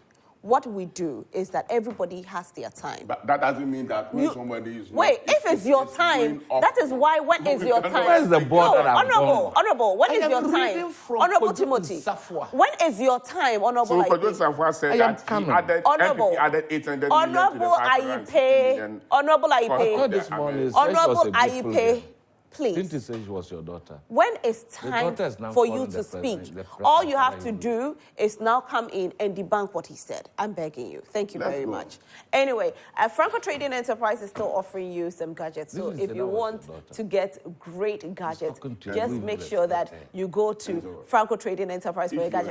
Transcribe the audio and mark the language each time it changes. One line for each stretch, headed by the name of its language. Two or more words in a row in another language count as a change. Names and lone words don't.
English: What we do is that everybody has their time. But that doesn't mean that when somebody is... Wait, if it's your time, that is why when is your time? Where's the board that I've Honorable, when is your time? Honorable Timothy, when is your time, Honorable Aye-Paye? So Safwa said that he added, Honorable, MPP added 800 million Honorable Aye-Paye, Honorable Aye-Paye, Honorable Aye-Paye, please. Didn't you say she was your daughter? When it's time for you to speak, all you have to do is now come in and debunk what he said. I'm begging you. Thank you very much. Anyway, Franco Trading Enterprise is still offering you some gadgets. So if you want to get great gadgets, just make sure that you go to Franco Trading Enterprise for a gadget.